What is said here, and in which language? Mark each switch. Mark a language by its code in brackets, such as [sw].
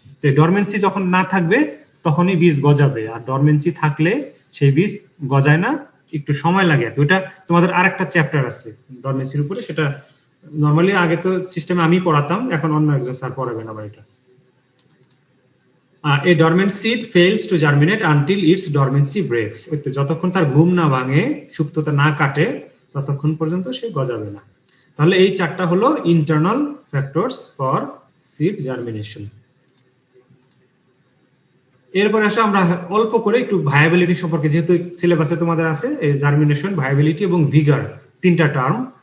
[bn] তো ডরমেন্সি যখন না থাকবে তখনই বীজ গজাবে, আর ডরমেন্সি থাকলে সেই বীজ গজায় না, একটু সময় লাগে। ওটা তোমাদের আরেকটা চ্যাপ্টার আছে ডরমেন্সির উপরে, সেটা নরমালি আগে তো সিস্টেমে আমি পড়াতাম, এখন অন্য একজন স্যার পড়াবেন আবার এটা। [en] A dormant seed fails to germinate until its dormancy breaks. [bn] যতক্ষণ তার ঘুম না ভাঙে, সুপ্ততা না কাটে, ততক্ষণ পর্যন্ত সে গজাবে না। তাহলে এই চারটা হলো internal factors for seed germination. এরপরে আসলে আমরা অল্প করে একটু ভায়াবিলিটি সম্পর্কে, যেহেতু সিলেবাসে তোমাদের আছে জার্মিনেশন, ভায়াবিলিটি এবং ভিগার, তিনটা টার্ম।